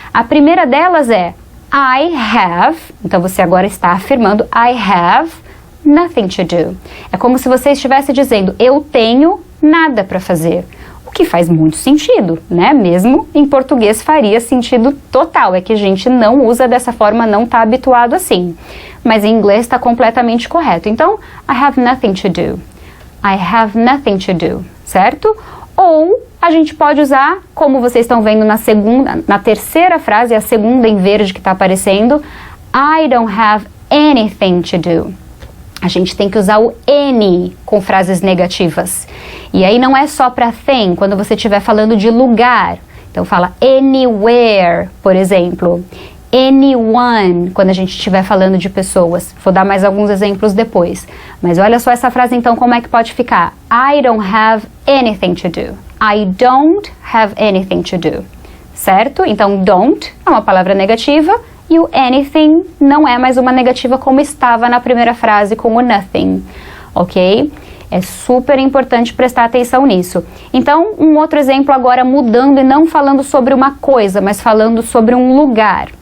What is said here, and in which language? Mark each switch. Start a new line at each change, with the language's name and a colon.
Portuguese: A primeira delas é
English: I have,
Portuguese: então você agora está afirmando
English: I have nothing to do.
Portuguese: É como se você estivesse dizendo, eu tenho nada para fazer. O que faz muito sentido, né? Mesmo em português faria sentido total. É que a gente não usa dessa forma, não está habituado assim. Mas em inglês está completamente correto. Então,
English: I have nothing to do. I have nothing to do,
Portuguese: certo? Ou a gente pode usar, como vocês estão vendo na terceira frase, a segunda em verde que está aparecendo,
English: I don't have anything to do.
Portuguese: A gente tem que usar o any com frases negativas. E aí não é só para thing, quando você estiver falando de lugar. Então fala anywhere, por exemplo. Anyone, quando a gente estiver falando de pessoas. Vou dar mais alguns exemplos depois. Mas olha só essa frase então, como é que pode ficar?
English: I don't have anything to do. I don't have anything to do.
Portuguese: Certo? Então don't é uma palavra negativa. E o anything não é mais uma negativa como estava na primeira frase com o nothing, ok? É super importante prestar atenção nisso. Então, um outro exemplo agora mudando e não falando sobre uma coisa, mas falando sobre um lugar.